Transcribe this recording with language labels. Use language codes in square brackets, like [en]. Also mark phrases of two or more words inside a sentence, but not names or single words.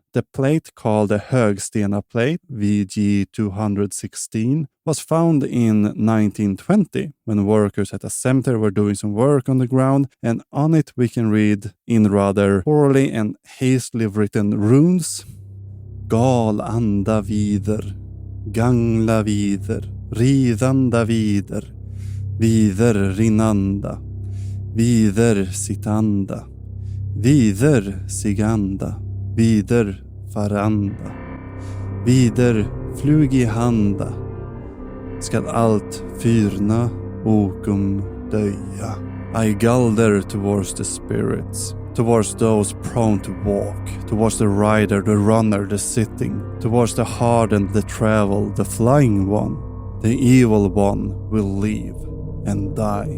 [en] The plate, called the Högstena plate, VG 216, was found in 1920 when workers at a cemetery were doing some work on the ground, and on it we can read in rather poorly and hastily written runes: [non] Gal anda vider, gangla vider, ridanda vider, vider rinnanda, vider sittanda, vider siganda, vider faranda, vider flugihanda, skall allt fyrna okum döja. [en] I galder towards the spirits, towards those prone to walk, towards the rider, the runner, the sitting, towards the hardened, the travel, the flying one. The evil one will leave and die.